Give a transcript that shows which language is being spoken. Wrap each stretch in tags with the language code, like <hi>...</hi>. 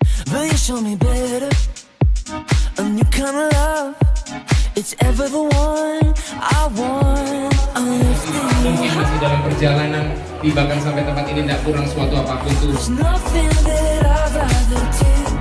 <en>but you show me better, a new kind of love. It's ever the one I want.</en> <id>mungkin masih dalam perjalanan tiba kan sampai tempat ini tidak kurang suatu apapun Tuhan.</id> <en>There's nothing that I'd rather do.</en>